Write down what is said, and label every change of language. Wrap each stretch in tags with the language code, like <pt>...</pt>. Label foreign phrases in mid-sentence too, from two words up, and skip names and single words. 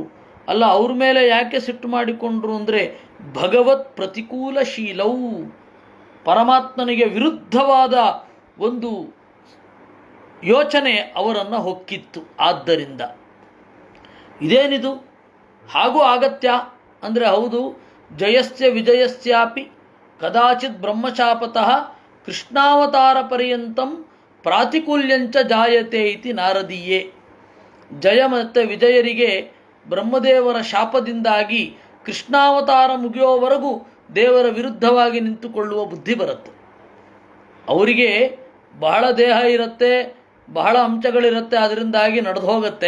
<kn>ಅಲ್ಲ, ಅವ್ರ ಮೇಲೆ ಯಾಕೆ ಸಿಟ್ಟು ಮಾಡಿಕೊಂಡ್ರು ಅಂದರೆ ಭಗವತ್ ಪ್ರತಿಕೂಲ ಶೀಲವು, ಪರಮಾತ್ಮನಿಗೆ ವಿರುದ್ಧವಾದ ಒಂದು ಯೋಚನೆ ಅವರನ್ನು ಹೊಕ್ಕಿತ್ತು. ಆದ್ದರಿಂದ ಇದೇನಿದು, ಹಾಗೂ ಅಗತ್ಯ ಅಂದರೆ ಹೌದು.</kn> <sa>ಜಯಸ್ಯ ವಿಜಯಸ್ಯಾಪಿ ಕದಾಚಿತ್ ಬ್ರಹ್ಮಶಾಪತಃ ಕೃಷ್ಣಾವತಾರ ಪರ್ಯಂತಂ ಪ್ರಾತಿಕೂಲ್ಯಂಚ ಜಾಯತೆ ಇತಿ ನಾರದೀಯೇ.</sa> <kn>ಜಯ ಮತ್ತು ವಿಜಯರಿಗೆ ಬ್ರಹ್ಮದೇವರ ಶಾಪದಿಂದಾಗಿ ಕೃಷ್ಣಾವತಾರ ಮುಗಿಯೋವರೆಗೂ ದೇವರ ವಿರುದ್ಧವಾಗಿ ನಿಂತುಕೊಳ್ಳುವ ಬುದ್ಧಿ ಬರುತ್ತೆ. ಅವರಿಗೆ ಬಹಳ ದೇಹ ಇರುತ್ತೆ, ಬಹಳ ಅಂಶಗಳಿರುತ್ತೆ, ಅದರಿಂದಾಗಿ ನಡೆದು ಹೋಗುತ್ತೆ.</kn>